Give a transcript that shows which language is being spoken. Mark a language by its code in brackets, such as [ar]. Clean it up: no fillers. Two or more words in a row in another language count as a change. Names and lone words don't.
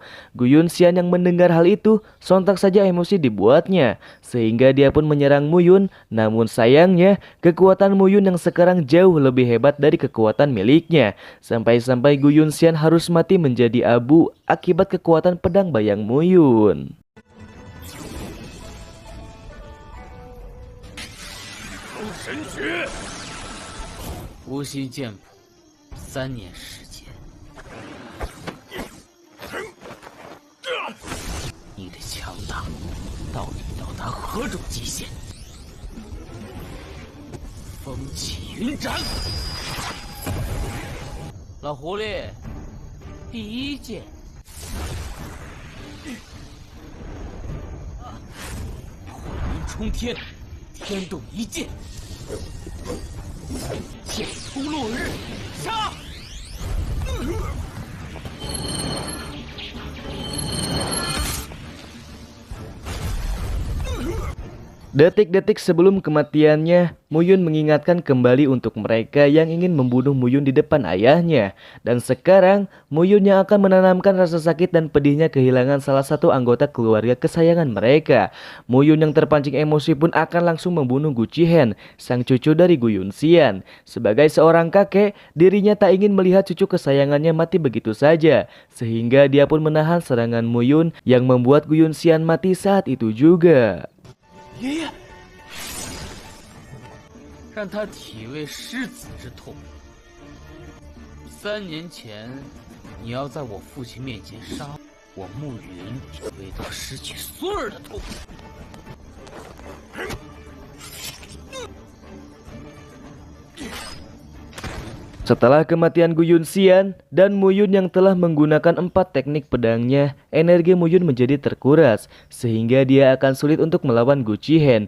[id] Gu Yunxian yang mendengar hal itu sontak saja emosi dibuatnya, sehingga dia pun menyerang Muyun. Namun sayangnya kekuatan Muyun yang sekarang jauh lebih hebat dari kekuatan miliknya, sampai-sampai Gu Yunxian harus mati menjadi abu akibat kekuatan pedang bayang Muyun. [zh] 神诀，无心剑谱，3年时间。你的强大到底到达何种极限？风起云斩，老狐狸，第1剑。火云冲天，天动一剑。剑出落日，杀！ [id] Detik-detik sebelum kematiannya, Muyun mengingatkan kembali untuk mereka yang ingin membunuh Muyun di depan ayahnya. Dan sekarang, Muyun yang akan menanamkan rasa sakit dan pedihnya kehilangan salah satu anggota keluarga kesayangan mereka. Muyun yang terpancing emosi pun akan langsung membunuh Gu Qihen, sang cucu dari Gu Yunxian. Sebagai seorang kakek, dirinya tak ingin melihat cucu kesayangannya mati begitu saja, sehingga dia pun menahan serangan Muyun yang membuat Gu Yunxian mati saat itu juga. [zh] 爷爷，让他体味失子之痛。3年前，你要在我父亲面前杀我慕云，体味到失去孙儿的痛。 [id] Setelah kematian Gu Yunxian dan Muyun yang telah menggunakan 4 teknik pedangnya, energi Muyun menjadi terkuras, sehingga dia akan sulit untuk melawan Gu Qihen.